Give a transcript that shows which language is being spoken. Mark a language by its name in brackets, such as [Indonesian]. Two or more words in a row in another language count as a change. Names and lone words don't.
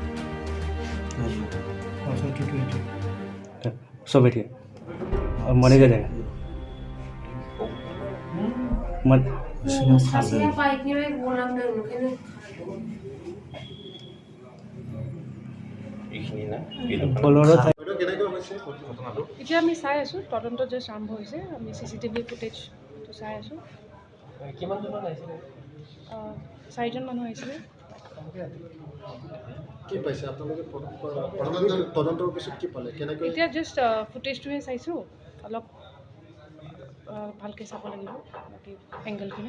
[Hindi] सब बैठ गया। मने जाए मत बोलोरो था [Assamese] এতিয়া আমি চাই আছোঁ তদন্ত যে আৰম্ভ হৈছে আমি CCTV ফুটেজটো চাই আছোঁ। চাৰিজন মানুহ আহিছিলে। এতিয়া জাষ্ট ফুটেজটোহে চাইছোঁ অলপ ভালকৈ চাব লাগিব বাকী এংগেলখিনি।